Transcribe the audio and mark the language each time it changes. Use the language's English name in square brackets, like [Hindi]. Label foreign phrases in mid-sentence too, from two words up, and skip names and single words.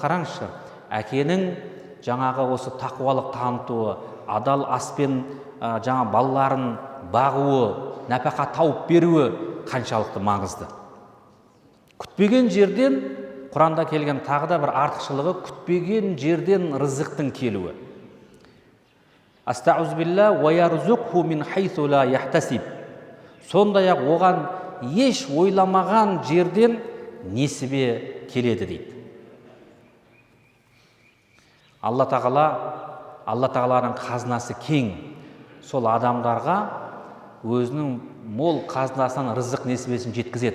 [Kazakh] Қараңызшы, әкенің жаңағы осы тақуалық танытуы, адал аспен жаңа балаларын бағуы, нәпақа тауып беруі қаншалықты маңызды. Күтпеген жерден, Құранда келген тағы да бір артықшылығы, күтпеген жерден рызықтың келуі. [Arabic] أعوذ بالله ويرزقه من حيث لا يحتسب. [Kazakh] Сондай-ақ оған еш ойламаған жерден несібе келеді дейді. Алла тағаланың қазынасы кең. Сол адамдарға өзінің мол қазынасынан рызық несібесін жеткізеді.